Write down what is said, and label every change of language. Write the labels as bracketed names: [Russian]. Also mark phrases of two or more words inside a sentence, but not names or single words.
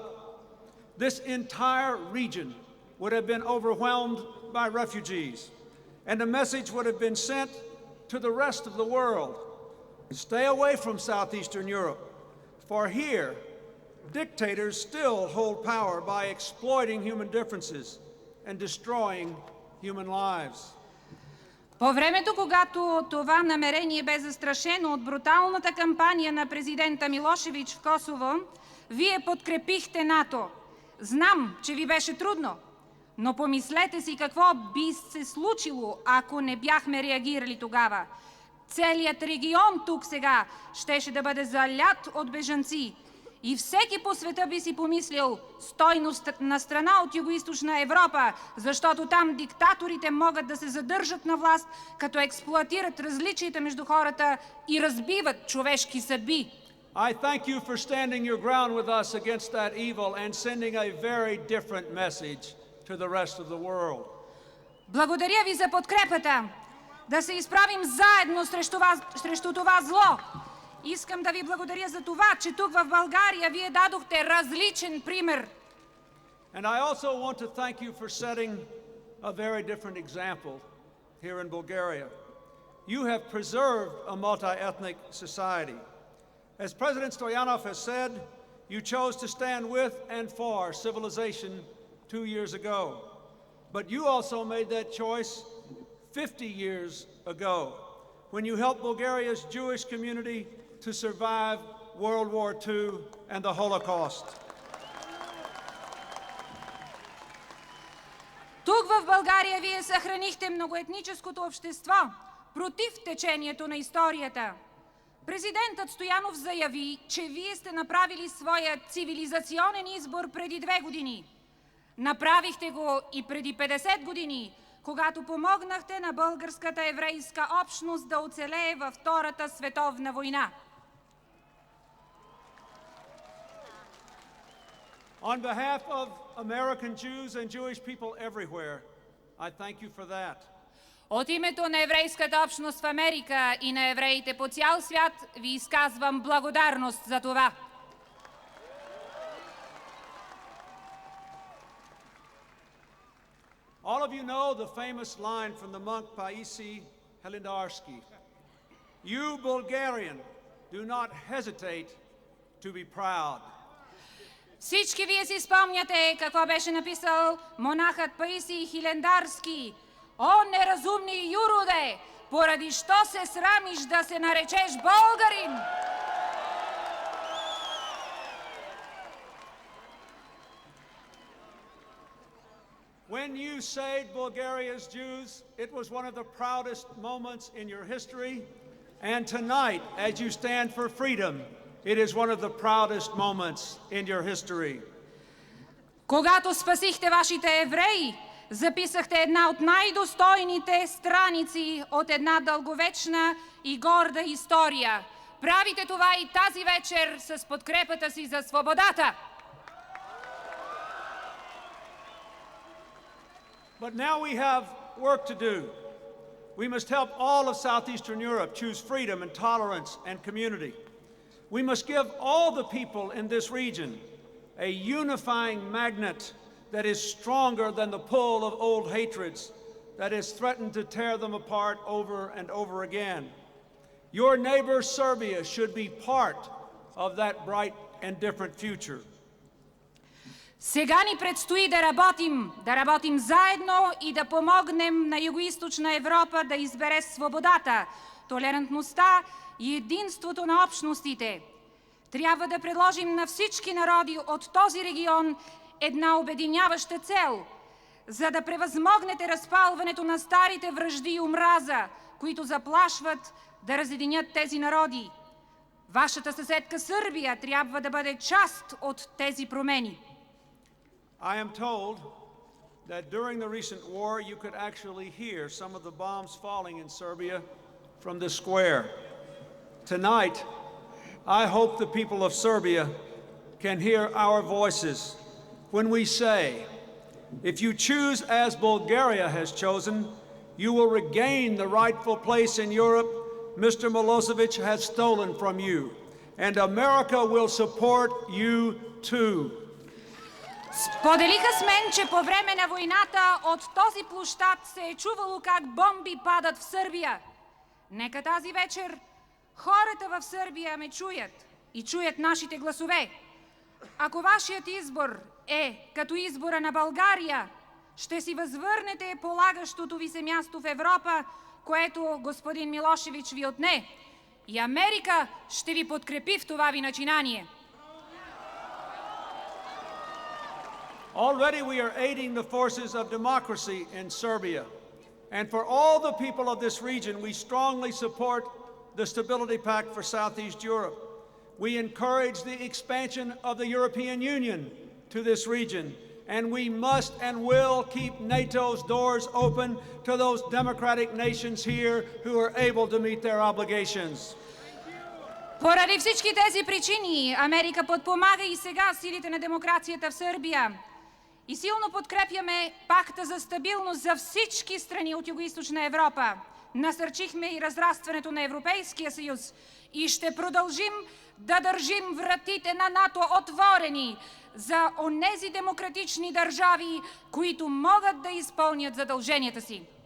[English] This entire region would have been overwhelmed by refugees, and a message would have been sent to the rest of the world. Stay away from Southeastern Europe, for here, dictators still hold power by exploiting human differences and destroying human lives. [Bulgarian] По времето, когато това намерение бе застрашено от бруталната кампания на президента Милошевич в Косово, вие подкрепихте НАТО. Знам, че ви беше трудно, но помислете си какво би се случило, ако не бяхме реагирали тогава. Целият регион тук сега щеше да бъде залят от бежанци и всеки по света би си помислил: стойност на страна от Югоизточна Европа, защото там диктаторите могат да се задържат на власт, като експлоатират различията между хората и разбиват човешки съдби. [English] I thank you for standing your ground with us against that evil and sending a very different message to the rest of the world. [Bulgarian] Благодаря ви за подкрепата. Да се изправим заедно срещу това зло. Искам да ви благодаря за това, че тук в България вие дадохте различен пример. [English] And I also want to thank you for setting a very different example here in Bulgaria. You have preserved a multi-ethnic society. As President Stoyanov has said, you chose to stand with and for civilization 2 years ago. But you also made that choice 50 years ago, when you helped Bulgaria's Jewish community to survive World War II and the Holocaust. [Bulgarian] Тук в България вие съхранихте многоетническото общество против течението на историята. Президентът Стоянов заяви, че вие сте направили своя цивилизационен избор преди 2 години. Направихте го и преди 50 години, когато помогнахте на българската еврейска общност да оцелее във Втората световна война. [English] On behalf of American Jews and Jewish people everywhere, I thank you for that. [Bulgarian] От името на еврейската общност в Америка и на евреите по цял свят ви изказвам благодарност за това. [English] All of you know the famous line from the monk Paisi Helindarski. You, Bulgarian, do not hesitate to be proud. [Bulgarian] Всички вие си спомняте какво беше написал монахът Паисий Хилендарски. О, неразумни юроде, поради що се срамиш да се наречеш българин? [English] When you saved Bulgaria's Jews, it was one of the proudest moments in your history. And tonight, as you stand for freedom, it is one of the proudest moments in your history. [Bulgarian] Когато спасихте вашите евреи, записахте една от най-достойните страници от една дълговечна и горда история. Правите това и тази вечер с подкрепата си за свободата. [English] But now we have work to do. We must help all of Southeastern Europe choose freedom and tolerance and community. We must give all the people in this region a unifying magnet that is stronger than the pull of old hatreds that has threatened to tear them apart over and over again. Your neighbor Serbia should be part of that bright and different future. [Bulgarian] Сега ни предстои да работим заедно и да помогнем на Югоизточна Европа да избере свободата, толерантността и единството на общностите. Трябва да предложим на всички народи от този регион една обединяваща цел за да превъзмогнете разпалването на старите вражди и омраза, които заплашват да разединят тези народи. Вашата съседка Сърбия трябва да бъде част от тези промени. [English] I am told that during the recent war you could actually hear some of the bombs falling in Serbia from the square. Tonight, I hope the people of Serbia can hear our voices when we say, if you choose as Bulgaria has chosen, you will regain the rightful place in Europe Mr. Milosevic has stolen from you, and America will support you too. [Bulgarian] Споделиха с мен, че по време на войната от този площад се е чувало как бомби падат в Сърбия. Нека тази вечер хората в Сърбия ме чуят и чуят нашите гласове. Ако вашият избор е като избора на България, ще си възвърнете полагащото ви се място в Европа, което господин Милошевич ви отне. И Америка ще ви подкрепи в това ви начинание. [English] Already we are aiding the forces of democracy in Serbia. And for all the people of this region, we strongly support the Stability Pact for Southeast Europe. We encourage the expansion of the European Union to this region. And we must and will keep NATO's doors open to those democratic nations here who are able to meet their obligations. [Bulgarian] Поради всички тези причини Америка подпомага и сега силите на демокрацията в Сърбия. И силно подкрепяме пакта за стабилност за всички страни от Югоизточна Европа. Насърчихме и разрастването на Европейския съюз и ще продължим да държим вратите на НАТО отворени за онези демократични държави, които могат да изпълнят задълженията си.